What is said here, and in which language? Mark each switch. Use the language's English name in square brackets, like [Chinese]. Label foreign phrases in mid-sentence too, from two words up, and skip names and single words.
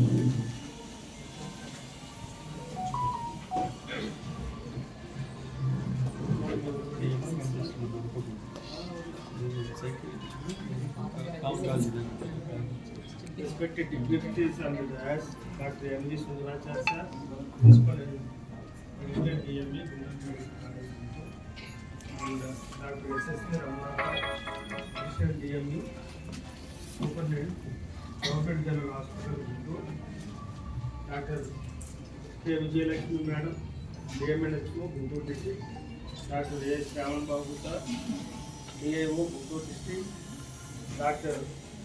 [English] Respected dignitaries and as Dr. M. G. Sundaracharya sir, Principal Indian DME, and Dr. S. S. Ramana, Additional DME, Superintendent, Government General Hospital, Guntur, Dr. K. Vijayalakshmi Madam, DMNHO, Guntur District, Dr. A. Shravan Babu sir, DAO, Guntur District, Dr.